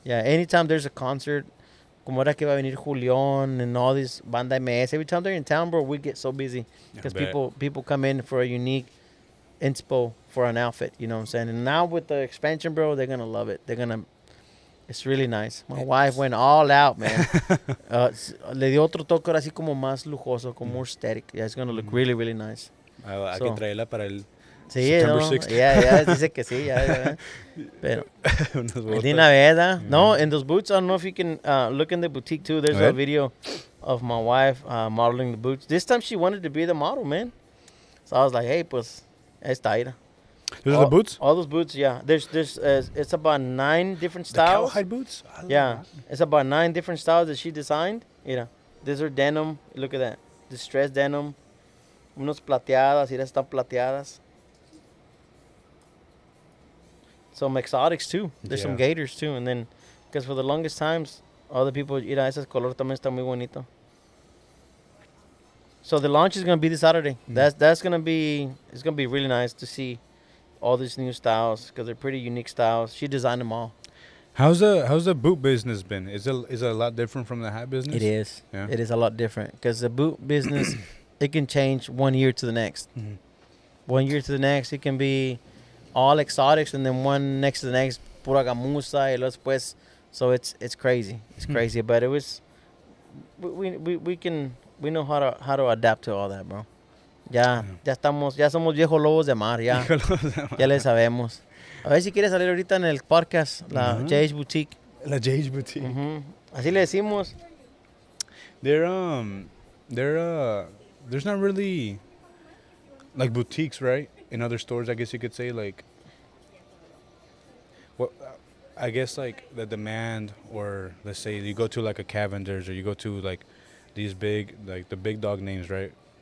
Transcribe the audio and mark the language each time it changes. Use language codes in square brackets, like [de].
[en] Anytime there's a concert, [es] como ahora que va a venir Julián [en] and all these Banda MS, every time they're in town, bro, we get so busy because people come in for a unique inspo for an outfit, you know what I'm saying? And now with the expansion, bro, they're gonna love it. It's really nice. My wife went all out, man. [es] Le dio otro toque así como más lujoso, como [en] more aesthetic. Yeah, it's gonna look really, really nice. [es] Hay que traerla para el Sí, [en] September [es] no, [en] 6th. [es] ya dice que sí, ya. Pero, de una vez, no, [en] and those boots, I don't know if you can look in the boutique too. There's a video of my wife modeling the boots. This time she wanted to be the model, man. So I was like, hey, [es] pues, esta ira. [en] Those are the boots? All those boots, yeah. There's it's about 9 different styles. The cowhide boots? Yeah, it's about 9 different styles that she designed. These are denim. Look at that. Distressed denim. [es] Unos plateadas. Mira, están plateadas. [en] Some exotics too. There's some gators too. And then, because for the longest times, other people, [es] mira, ese color también está muy bonito. [en] So the launch is gonna be this Saturday. That's gonna be, it's gonna be really nice to see all these new styles because they're pretty unique styles. She designed them all. How's the boot business been? Is it a lot different from the hat business? It is. Yeah. It is a lot different because the boot business, it can change 1 year to the next. 1 year to the next, it can be all exotics, and then one next to the next, [es] pura gamuza, y luego después. [en] So it's crazy. It's crazy, but it was. We know how to adapt to all that, bro. [es] Ya somos viejos lobos de mar, ya le sabemos. A ver si quieres salir ahorita en el podcast, la JH Boutique. La JH Boutique. Así le decimos. [en] There's not really like boutiques, right? In other stores, I guess you could say, like, what I guess like the demand, or let's say you go to like a Cavender's or you go to like these big, like the big dog names, right?